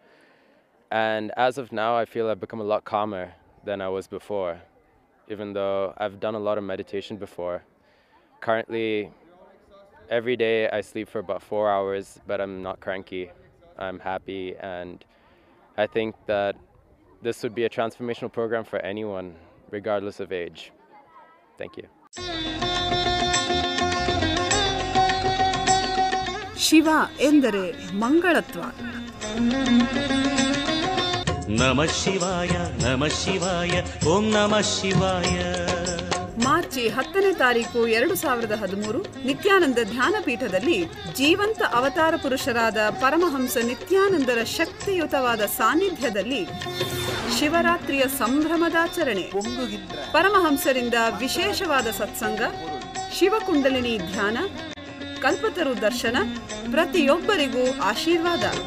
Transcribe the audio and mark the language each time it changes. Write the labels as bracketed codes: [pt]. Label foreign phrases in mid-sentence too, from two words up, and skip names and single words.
[en] And as of now, I feel I've become a lot calmer than I was before, even though I've done a lot of meditation before. Currently, every day I sleep for about 4 hours, but I'm not cranky. I'm happy, and I think that this would be a transformational program for anyone, regardless of age. Thank you. [kn] ಶಿವ ಎಂದರೆ ಮಂಗಳತ್ವ. [sa] ನಮಃ ಶಿವಾಯ ನಮಃ ಶಿವಾಯ ಓಂ ನಮಃ ಶಿವಾಯ. [kn] ಮಾರ್ಚ್ 10ನೇ ತಾರೀಕು 2013 ನಿತ್ಯಾನಂದ ಧ್ಯಾನಪೀಠದಲ್ಲಿ ಜೀವಂತ ಅವತಾರ ಪುರುಷರಾದ ಪರಮಹಂಸ ನಿತ್ಯಾನಂದರ ಶಕ್ತಿಯುತವಾದ ಸಾನ್ನಿಧ್ಯದಲ್ಲಿ ಶಿವರಾತ್ರಿಯ ಸಂಭ್ರಮದಾಚರಣೆ. ಪರಮಹಂಸರಿಂದ ವಿಶೇಷವಾದ ಸತ್ಸಂಗ, ಶಿವಕುಂಡಲಿನಿ ಧ್ಯಾನ, ಕಲ್ಪತರು ದರ್ಶನ, ಪ್ರತಿಯೊಬ್ಬರಿಗೂ ಆಶೀರ್ವಾದ.